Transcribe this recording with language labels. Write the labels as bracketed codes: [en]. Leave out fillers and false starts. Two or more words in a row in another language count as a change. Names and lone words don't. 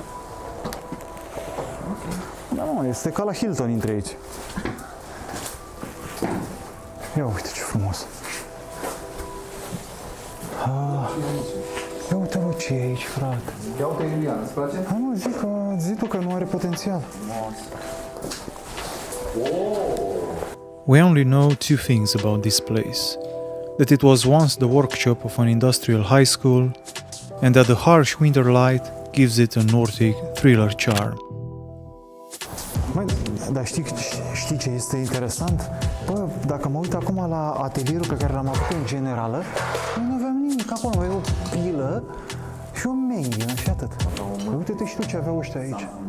[ro] Da, mă, este ca la Hilton între aici. Ia uite ce frumos. Ia uite, bă, ce e aici, frate. Ia uite, Iulian, îți place? Hai, mă, zi tu că nu are potențial. [en] We only know two things about this place. That it was once the workshop of an industrial high school, and that the harsh winter light gives it a Nordic thriller charm. [ro] Măi, dar știi ce este interesant? Bă, dacă mă uit acum la atelierul pe care l-am avut în generală, nu aveam nimic acolo, avea o pilă și o menghină și atât. Uite-te și tu ce aveau ăștia aici.